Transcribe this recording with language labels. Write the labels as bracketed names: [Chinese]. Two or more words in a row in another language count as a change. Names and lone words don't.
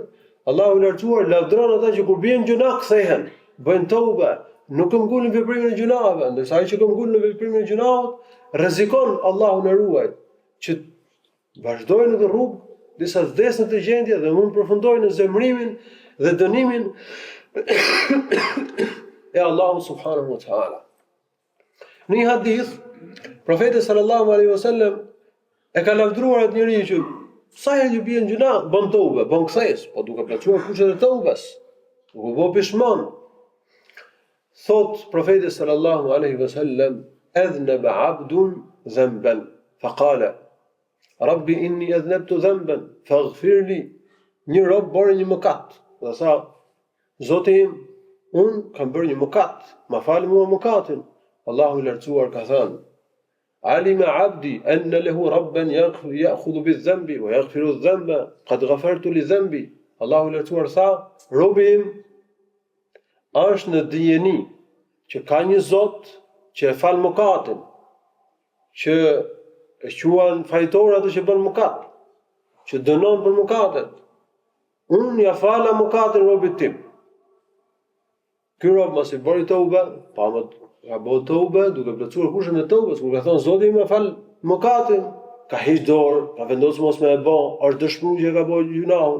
[Albanian] Allahu i lartësuar lavdron ata që kur bien gjuna kthehen, bëjnë tobe, nuk këmbgulin veprimin e gjunave, ndërsa ai që këmbgul në veprimin e gjunave, rrezikon Allahu na ruaj që vazhdojnë në rrugë, disa vdesën të gjendje dhe mund përfundojnë në zemrimin dhe dënimin e Allahu [Arabic] سبحانه وتعالى. [Albanian] Në një hadith, profeti [Arabic] صلى الله عليه وسلم [Albanian] e ka lavdruar atë njeriu që sa herë që bie në gjuna, bën tobe, bën kthes, po duke plotësuar kushtet e tobes, duke bëu pishmon. Thot profeti [Arabic] صلى الله عليه وسلم أذنب عبد ذنبا فقال رب إني أذنبت ذنبا فاغفر لي." [Albanian] Një rob bëri një mëkat, dhe tha, Zoti im, unë kam bërë një mëkat, ma falë mua mëkatin. Allahu i lartësuar ka thënë, [Arabic] علم عبدي أن له ربا يأخذ بالذنب ويغفر الذنب قد غفرت لي ذنبي. [Albanian] Allahu i lartësuar tha, robi im është në dijeni që ka një Zot që e fal mëkatin, që e quan fajtor atë që bën mëkat, që dënon për mëkatet. Unë ja fala mëkatin robit tim. Ky rob mos i bëri tobe, pa më ka bëu tobe, duke plotësuar kushtin e tobes, kur ka thënë Zoti më fal mëkatin, ka heq dorë, ka vendosur mos më e bë, është dëshpëruar që ka bëu gjunahun.